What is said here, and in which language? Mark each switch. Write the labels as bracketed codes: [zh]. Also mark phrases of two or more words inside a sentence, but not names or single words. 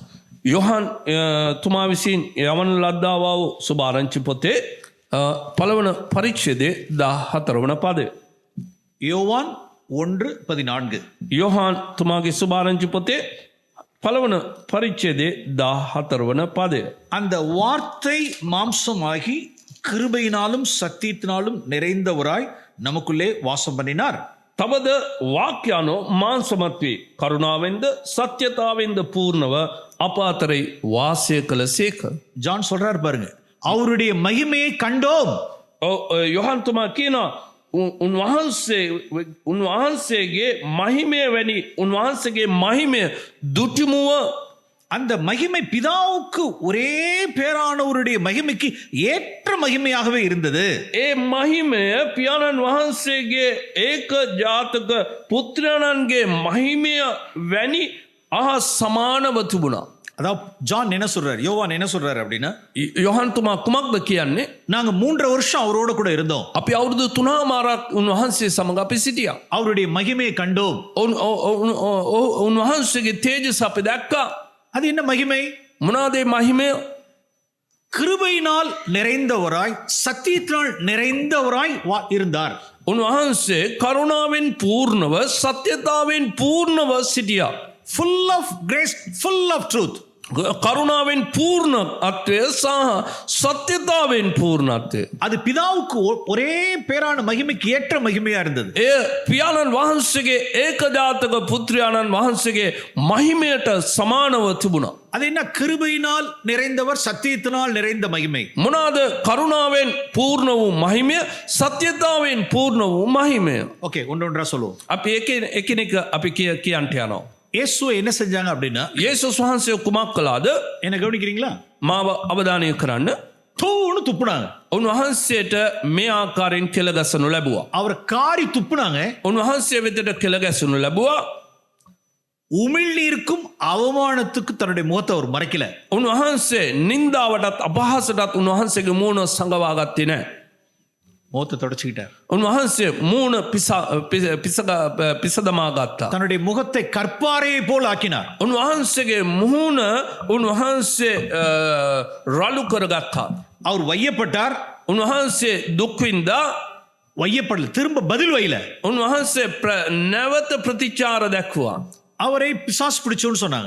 [si] යොහන් තුමා විසින් යවන ලද්දා වූ සුභාරංචි පොතේ පළවන පරිච්ඡේදයේ 14 වන පදය. [ta] யோவான் 1:14. [si] යොහන් තුමාගේ සුභාරංචි පොතේ පළවන පරිච්ඡේදයේ 14 වන පදය. [ta] அந்த வார்த்தை மாம்சமாகி கிருபையினாலும் சத்தியத்தினாலும் நிறைந்தவராய் நமக்குள்ளே வாசம் பண்ணினார். [si] තවද වාක්‍යano මාංශමත් වී කරුණාවෙන්ද සත්‍යතාවෙන්ද පූර්ණව අප අතරේ වාසය කළසේක. [ta] ஜான் சொல்றார் பாருங்க, அவருடைய மகிமையை கண்டோம். [si] යොහන් තුමා කියනවා උන්වහන්සේගේ මහිමය වැනි උන්වහන්සේගේ මහිමය දුටිමුව. [ta] அந்த மகிமை பிதாவுக்கு ஒரே பேரானவருடைய மகிமைக்கு ஏற்ற மகிமையாகவே இருந்தது. [si] ඒ මහිමය පියාණන් වහන්සේගේ ඒක ජාතක පුත්‍රයන්ගේ මහිමය වැනි සමානව තිබුණා. [ta] அதாவது ஜான் என்ன சொல்றாரு, யோவான் என்ன சொல்றாரு அப்படின்னா, [si] යොහන් තුමා කුමක්ද කියන්නේ? [ta] நாங்க 3.5 வருஷம் அவரோட கூட இருந்தோம். [si] අපි අවුරුදු 3මාරක් උන්වහන්සේ සමග අපි සිටියා. [ta] அவருடைய மகிமையை கண்டோம். [si] උන්වහන්සේගේ තේජස අපි දැක්කා. [ta] அது என்ன மகிமை? [si] මොනවාද මේ මහිමය? [ta] கிருபையினால் நிறைந்தவராய் சத்தியத்தினால் நிறைந்தவராய் இருந்தார். [si] උන්වහන්සේ කරුණාවෙන් පූර්ණව සත්‍යතාවෙන් පූර්ණව සිටියා. [en] full of grace, full of truth. [si] කරුණාවෙන් පූර්ණත්වය සහ සත්‍යතාවෙන් පූර්ණත්වය. [ta] அது பிதாவுக்கு ஒரே பேரான மகிமைக்கு ஏற்ற மகிமையா இருந்தது. [si] ඒ පියාණන් වහන්සේගේ ඒකජාතක පුත්‍රයාණන් වහන්සේගේ මහිමයට සමානව තිබුණා. [ta] அது என்ன? கிருபையினால் நிறைந்தவர், சத்தியத்தினால் நிறைந்த மகிமை. [si] මොනවාද? කරුණාවෙන් පූර්ණ වූ මහිමය, සත්‍යතාවෙන් පූර්ණ වූ මහිමය. [ta] ஓகே, ஒன்றொன்றா சொல்லுவோம். [si] අපි එකිනෙක අපි කියන්ට යනවා. [ta] இயேசுவை என்ன செஞ்சாங்க அப்படின்னா, [si] යේසුස් වහන්සේ කුමක් කළාද? [ta] என்ன கவனிக்கிறீங்களா? [si] මාව අවධානය කරන්න. [ta] தூன்னு துப்புனாங்க. [si] උන්වහන්සේට මේ ආකාරයෙන් කෙල ගැසනු ලැබුවා. [ta] அவர் காரி துப்புனாங்க. [si] උන්වහන්සේ වෙතට කෙල ගැසනු ලැබුවා. [ta] உமிழ்நீருக்கும் அவமானத்துக்கு தன்னுடைய முகத்தை அவர் மறைக்கல. [si] උන්වහන්සේ නින්දාවටත් අපහාසටත් උන්වහන්සේගේ මූණ සංගවා ගත්තේ නැහැ. [ta] முகத்தை தொடச்சிக்கிட்டார். [si] උන්වහන්සේ මූණ පිසදමා ගත්තා. [ta] தன்னுடைய முகத்தை கற்பாறையை போல் ஆக்கினார். [si] උන්වහන්සේගේ මුහුණ උන්වහන්සේ රළු කරගත්තා. [ta] அவர் வையப்பட்டார். [si] උන්වහන්සේ දුක් විඳා. [ta] வையப்படல, திரும்ப பதில் வையல. [si] උන්වහන්සේ නැවත ප්‍රතිචාර දැක්වුවා. [ta] அவரை பிசாசு பிடிச்சோன்னு சொன்னாங்க.